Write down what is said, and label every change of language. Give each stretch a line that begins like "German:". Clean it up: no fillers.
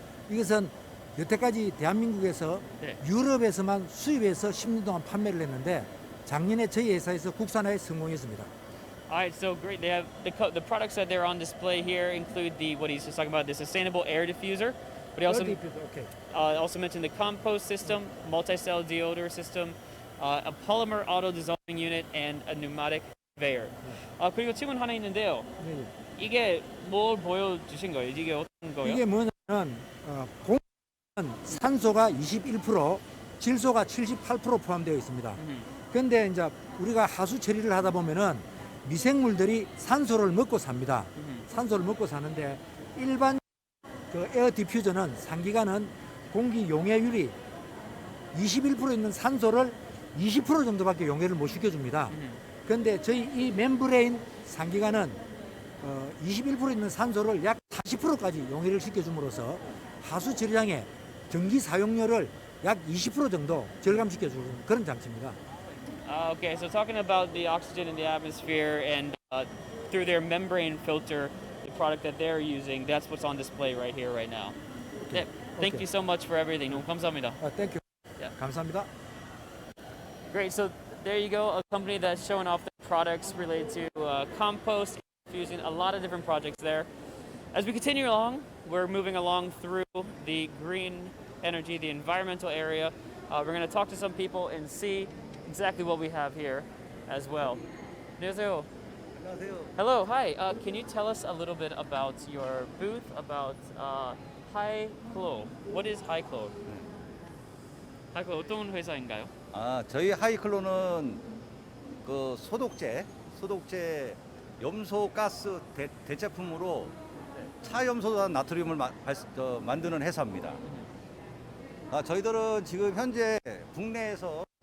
Korean: 이것은 여태까지 대한민국에서 네. 유럽에서만 수입해서 10년 동안 판매를 했는데 작년에 저희 회사에서 국산화에 성공했습니다.
English: All right, so great. They have the products that they're on display here include what he's just talking about, the sustainable air diffuser. But he also mentioned the compost system, multi-cell deodor system, a polymer auto dissolving unit, and a pneumatic conveyor.
Korean: 그리고 질문 하나 있는데요. 네. 이게 뭘 보여주신 거예요? 이게 어떤 거예요? 이게 뭐냐면 공기는 산소가 21%, 질소가 78% 포함되어 있습니다. 그런데 이제 우리가 하수 처리를 하다 보면은 미생물들이 산소를 먹고 삽니다. 산소를 먹고 사는데 일반 그 에어 디퓨저는 상기관은 공기 용해율이 21% 있는 산소를 20% 정도밖에 용해를 못 시켜줍니다. 그런데 저희 이 멤브레인 상기관은 21% 있는 산소를 약 40%까지 용해를 시켜줌으로써 하수 처리장의 전기 사용료를 약 20% 정도 절감시켜주는 그런 장치입니다.
English: Okay, so talking about the oxygen in the atmosphere and through their membrane filter, the product that they're using, that's what's on display right here, right now. 네, thank Okay. you so much for everything.
Korean: 너무 감사합니다.
English: 땡큐. Yeah.
Korean: 감사합니다.
English: Great. So there you go, a company that's showing off their products related to compost, using a lot of different projects there. As we continue along, we're moving along through the green energy, the environmental area. We're going to talk to some people and see exactly what we have here as well.
Korean: 안녕하세요.
English: Hello, hi. Can you tell us a little bit about your booth, about 하이클로? What is 하이클로?
Korean: 하이클로 어떤 회사인가요? 저희 하이클로는 그 소독제 염소 가스 대체품으로 차염소단 나트륨을 만드는 회사입니다. 저희들은 지금 현재 국내에서